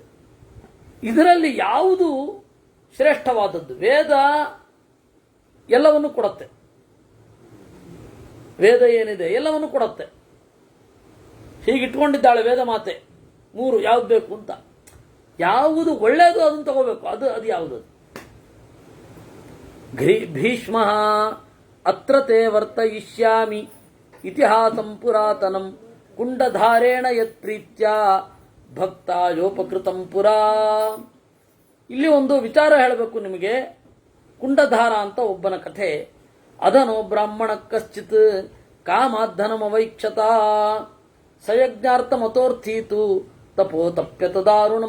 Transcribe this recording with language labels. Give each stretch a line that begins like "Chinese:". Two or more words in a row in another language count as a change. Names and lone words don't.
Kannada: ಇದರಲ್ಲಿ ಯಾವುದು ಶ್ರೇಷ್ಠವಾದದ್ದು? ವೇದ ಎಲ್ಲವನ್ನು ಕೊಡುತ್ತೆ. ವೇದ ಏನಿದೆ ಎಲ್ಲವನ್ನು ಕೊಡುತ್ತೆ. ಹೀಗಿಟ್ಕೊಂಡಿದ್ದಾಳೆ ವೇದ ಮಾತೆ, ಮೂರು ಯಾವ್ದು ಬೇಕು ಅಂತ. ಯಾವುದು ಒಳ್ಳೆಯದು ಅದನ್ನು ತಗೋಬೇಕು. ಅದು ಯಾವುದು?
Sanskrit: ಭೀಷ್ಮ ಅತ್ರ ತೇ ವರ್ತಯಿಷ್ಯಾಮಿ ಇತಿಹಾಸಂ ಪುರಾತನಂ ಕುಂಡಧಾರೇಣ ಯತ್ಪ್ರೀತ್ಯ ಭಕ್ತಾಯೋಪಕೃತಂ ಪುರಾ.
Kannada: ಇಲ್ಲಿ ಒಂದು ವಿಚಾರ ಹೇಳಬೇಕು ನಿಮಗೆ. ಕುಂಡಧಾರ ಅಂತ ಒಬ್ಬನ ಕಥೆ.
Sanskrit: ಅದನೋ ಬ್ರಾಹ್ಮಣ ಕಶ್ಚಿತ್ ಕಾಮಾಧನಮವೈಕ್ಷತ ಸಯಜ್ಞಾರ್ಥ ಮತೋರ್ಥೀತು ತಪೋ ತಪ್ಯತ ದಾರುಣಂ.